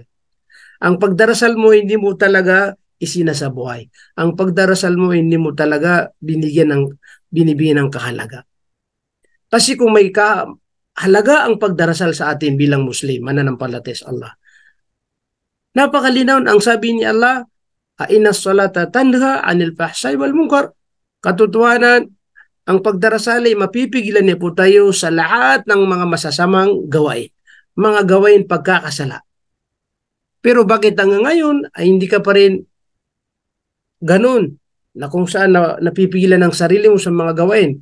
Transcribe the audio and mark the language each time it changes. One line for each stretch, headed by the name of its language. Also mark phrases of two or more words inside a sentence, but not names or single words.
Filipino: Ang pagdarasal mo hindi mo talaga isinasabuhay. Ang pagdarasal mo hindi mo talaga binibigyan ng kahalaga. Kasi kung may kahalaga ang pagdarasal sa atin bilang Muslim, mananampalataya sa Allah, napakalinaw ang sabi ni Allah,
Arabic: إن الصلاة تنهى عن الفحشاء والمنكر.
Filipino: Katotohanan, ang pagdarasal ay mapipigilan niya po tayo sa lahat ng mga masasamang gawain, mga gawain pagkakasala. Pero bakit hanggang ngayon ay hindi ka pa rin ganun, na kung saan napipigilan ng sarili mo sa mga gawain?